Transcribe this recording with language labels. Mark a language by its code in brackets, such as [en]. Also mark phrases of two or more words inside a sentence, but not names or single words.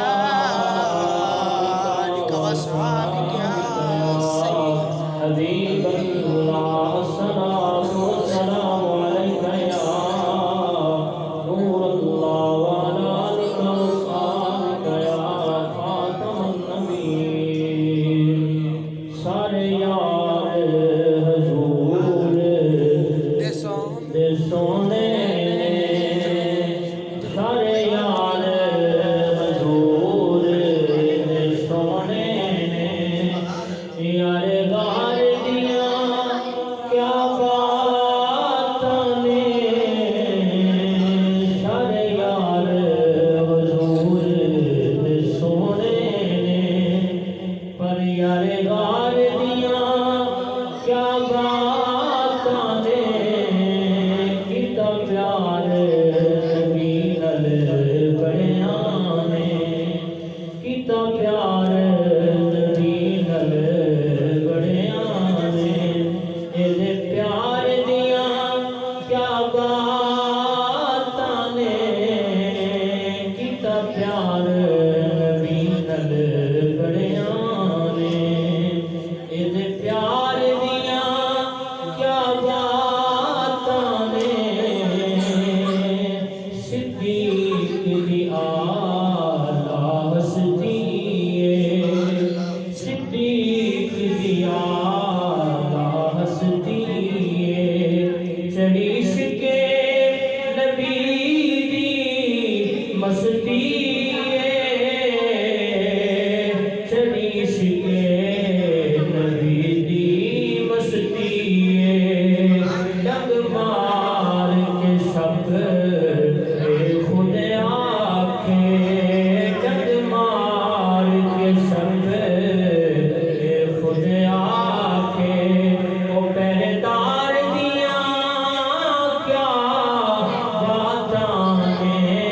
[ar] آلك وأصحابك يا سيدي حبيب الله الصلاة والسلام عليك يا نور الله وعلى آلك وأصحابك يا خاتم النبيين [pa] سارے یار حضور دے سونے سارے یار حضور دے سونے یار غار دیاں کیا باتاں نے سارے یار حضور دے سونے پر یار غار دیاں کیا باتاں نے کتا پیار نبی نال بڑیاں نے کتا پیار نبی نال بڑیاں نے اے پیار دیاں کیا باتاں نے کتا پیار نبی نال بڑیاں نے اے پیار دیاں کیا باتاں نے صدیق دی آلہ ہستی صدیق دی آلہ ہستی چڑھی شکے نبی دی مستی چڑھی شکے نبی دی مستی ڈگ مار کے سب خود آکھے ڈگ مار کے سب خود آکھے او پہردار دیاں کیا باتاں نے